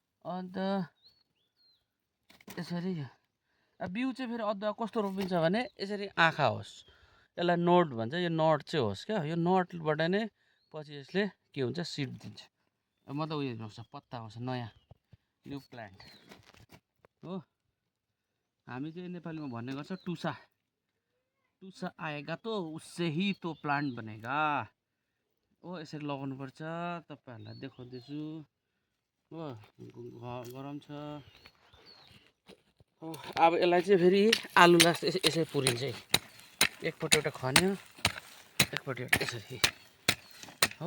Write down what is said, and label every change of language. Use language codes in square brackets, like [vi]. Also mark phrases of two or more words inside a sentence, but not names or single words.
[ne] अन्त यसरी बिउ चाहिँ फेरि अदुवा कस्तो रोपिन्छ भने यसरी आँखा होस्, यसलाई नोट भन्छ, यो नट चाहिँ होस् क्या, यो नटबाट नै पछि यसले के हुन्छ सिड दिन्छ, मतलब उयो आउँछ, पत्ता आउँछ नयाँ [en] new plant [ne] हो। हामी चाहिँ नेपालीमा भन्ने गर्छ टुसा, टुसा [hi] आएगा त उससे ही तो प्लान्ट बनेगा हो। [ne] यसरी लगाउनु पर्छ, तपाईँहरूलाई देखाउँदैछु हो। गरम छ हो। अब यसलाई चाहिँ फेरि आलुलाई यसरी पुरिन्छ, एकपट्टि एउटा खन्यो, एकपट्टि एउटा यसरी हो।